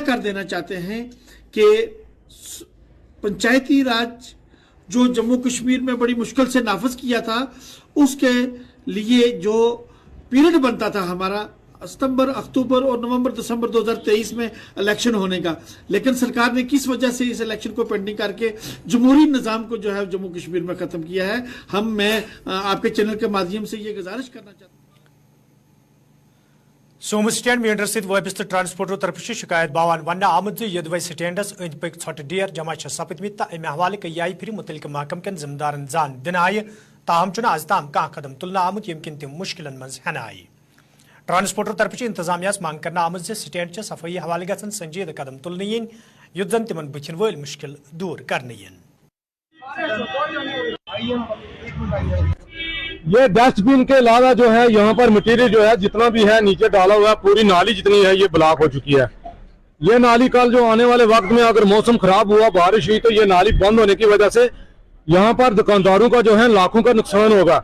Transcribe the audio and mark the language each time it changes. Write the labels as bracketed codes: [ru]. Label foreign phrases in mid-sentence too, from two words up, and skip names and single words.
[hi] कर देना चाहते हैं कि पंचायती राज जो जम्मू कश्मीर में बड़ी मुश्किल से नाफज किया था, उसके लिए जो पीरियड बनता था हमारा सितंबर, अक्टूबर और नवंबर, दिसंबर 2023 में इलेक्शन होने का, लेकिन सरकार ने किस वजह से इस इलेक्शन को पेंडिंग करके जमहूरी निज़ाम को जो है जम्मू कश्मीर में ख़त्म किया है। मैं आपके चैनल के माध्यम से ये गुजारिश करना चाहता हूँ। [ks] सोमू स्टैंड मींडर सत वाबस्त ट्रांसपोर्टरों तरफ शिकायत बावान वन आमुद यदवै स्टैंडस अंद पक ोट डेर जमा सपदमित तो अमे हवाले कई फिर मुतलिक महकम कन जिम्मेदारन जान दिन आय, ताहम आज ताम कह कदम तुलना आमुत यम किन तम मुश्किल मज हन आय। ट्रांसपोर्टर तरफ इंतजामिया मांग कर आमुत स्टैंड च सफाई हवाले गन संजीद कदम तुलने यीन युद्ध जन तिमन बुथिन वल मुश्किल दूर करने यीन। [hi] ये डस्टबिन के अलावा जो है यहाँ पर मटेरियल जो है जितना भी है नीचे डाला हुआ है, पूरी नाली जितनी है ये ब्लॉक हो चुकी है। ये नाली कल जो आने वाले वक्त में अगर मौसम खराब हुआ, बारिश हुई, तो ये नाली बंद होने की वजह से यहाँ पर दुकानदारों का जो है लाखों का नुकसान होगा।